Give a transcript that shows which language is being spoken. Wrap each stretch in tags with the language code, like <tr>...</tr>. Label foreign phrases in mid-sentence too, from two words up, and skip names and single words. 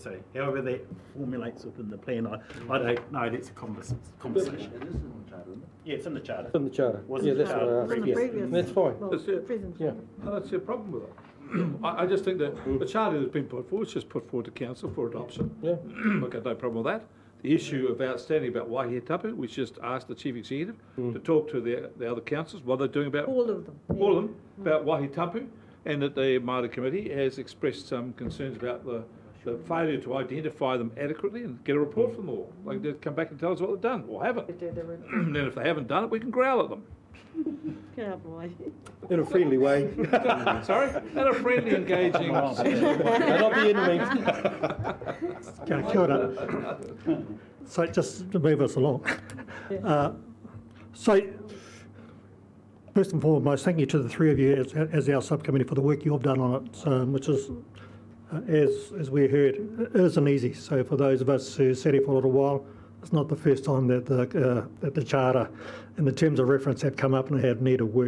<en>So however that formulates within the plan, I don't know, that's a conversation. It is in the charter, isn't it? Yeah, it's in the charter. It's in the charter. Was Yeah, it that's the what I charter? asked. From the Yes. previous. That's fine. Well, That's it. present. Yeah. I don't see a problem with it. I just think that the charter that's been put forward, it's just put forward to council for adoption. Yeah. I've got no problem with that. The issue of outstanding about</en> <mi>wāhi tapu,</mi> <en>we just asked the chief executive to talk to the other councils, what they're doing about All of them. all of them, about</en> <mi>wāhi tapu,</mi> <en>and that the Māori committee has expressed some concerns about the failure to identify them adequately and get a report from them all. Like, they come back and tell us what they've done or haven't. And then if they haven't done it, we can growl at them. Yeah, boy. In a friendly way. Sorry? And a friendly, engaging. They're not the enemy.</en> <mi>Kia ora.</mi> <en>So just to move us along. So first and foremost, thank you to the three of you as our subcommittee for the work you've done on it, which is, as we heard, it isn't easy. So for those of us who sat here for a little while, it's not the first time that the charter and the terms of reference have come up and have needed work.</en>